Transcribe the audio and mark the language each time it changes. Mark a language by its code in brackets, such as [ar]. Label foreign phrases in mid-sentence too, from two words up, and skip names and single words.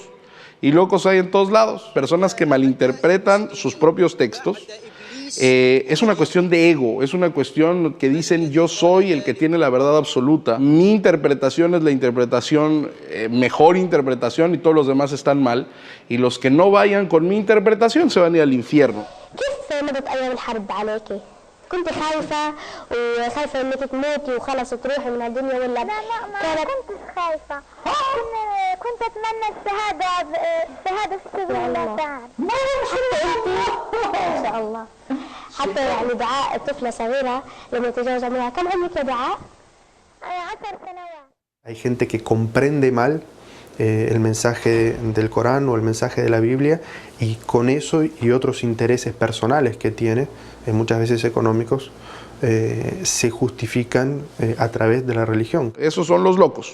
[es] Y locos hay en todos lados, personas que malinterpretan sus propios textos. Es una cuestión de ego, es una cuestión que dicen yo soy el que tiene la verdad absoluta. Mi interpretación es la interpretación, mejor interpretación y todos los demás están mal. Y los que no vayan con mi interpretación se van a ir al infierno. [ar] كنت خايفة وخايفة انك تموتي وخلص تروحي من الدنيا ولا لا ما كنتش خايفة كنت اتمنى الشهادة في سبيل الله تعالى ان شاء الله حتى يعني دعاء طفلة صغيرة لما يتجاوز عمرها كم عمرك يا دعاء؟ 10 سنوات. [es] Hay gente que comprende mal el mensaje del Corán o el mensaje de la Biblia y con eso y otros intereses personales que tiene, muchas veces económicos, se justifican a través de la religión. Esos son los locos.